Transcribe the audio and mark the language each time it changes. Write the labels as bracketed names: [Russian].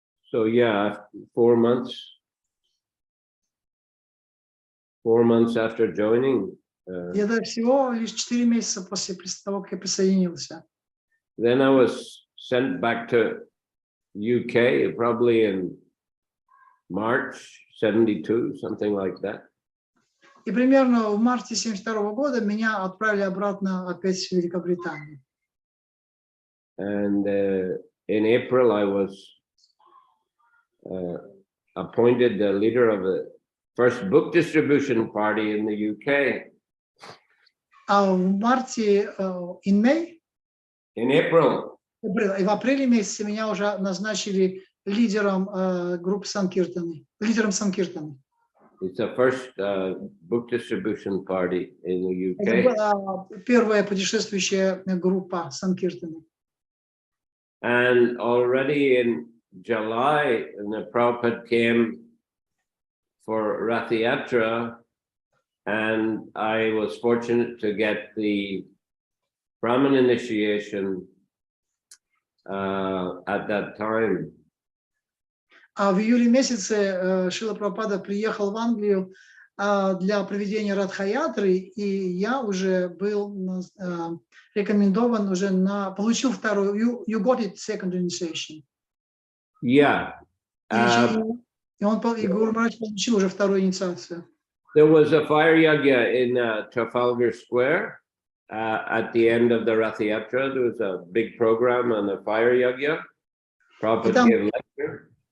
[English] So yeah, 4 months after joining. [Russian] Это всего лишь 4 месяца после того, как я присоединился. [English] Then I was sent back to UK, probably in March 72, something like that. [Russian] И примерно в марте 72 года меня отправили обратно опять в Великобританию. [English] And in April, I was appointed the leader of the first book distribution party in the UK. [Russian] А в марте, [English] in May? In April. [Russian] И в апреле месяце меня уже назначили лидером группы Санкиртаны, лидером Санкиртаны. [English] It's the first book distribution party in the [Russian] Это [English] UK. [Russian] была первая путешествующая группа Санкиртана. [English] And already in July, the Prabhupada came for Rath Yatra, and I was fortunate to get the Brahmin initiation at that time. [Russian] А в июле месяце Шрила Прабхупада приехал в Англию для проведения Радха-ятры, и я уже был рекомендован уже получил вторую, [English] you got it second initiation. Yeah. [Russian] И Гуру Махарадж получил уже вторую инициацию. [English] There was a fire yagya in Trafalgar Square at the end of the Rath Yatra. There was a big program on the fire yagya. Prabhupada gave lecture.